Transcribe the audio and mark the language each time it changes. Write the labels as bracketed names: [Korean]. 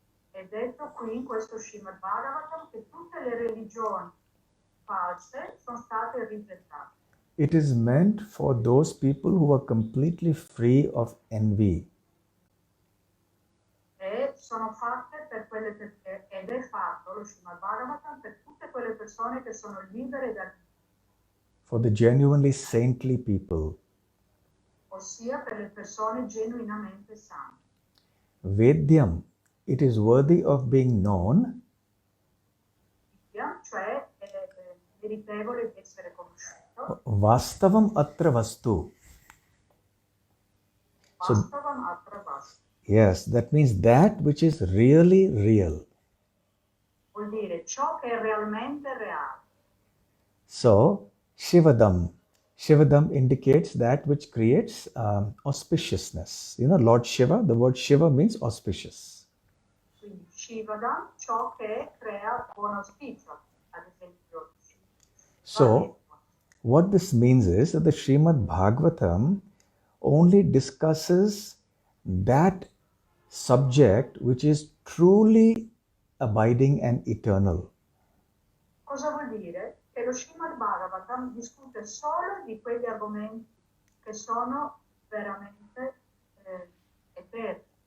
[Italian] È detto qui in questo Srimad Bhagavatam che tutte le religioni false sono state rigettate. [English] It is meant for those people who are completely free of envy. [Italian] E sono fatte per quelle ed è fatto lo Srimad Bhagavatam per tutte quelle persone che sono libere da, [English] For the genuinely saintly people. [Italian] ossia per le persone genuinamente sante. [English] Vedyam, it is worthy of being known. [Italian] Cioè è meritevole di essere conosciuto. [Sanskrit] Vastavam atra vastu. Vastavam atra vastu. [English] Yes, that means that which is really real. [Italian] Vuol dire ciò che è realmente reale. [English] So, Shivadam. Shivadam indicates that which creates auspiciousness. You know, Lord Shiva, the word Shiva means auspicious. [Italian] Quindi Shivadam, ciò che crea buon auspicio, ad esempio. [English] So, what this means is that the Srimad Bhagavatam only discusses that subject which is truly abiding and eternal. [Italian] Cosa vuol dire? Che lo Srimad Bhagavatam discute solo di quegli argomenti che sono veramente eterni.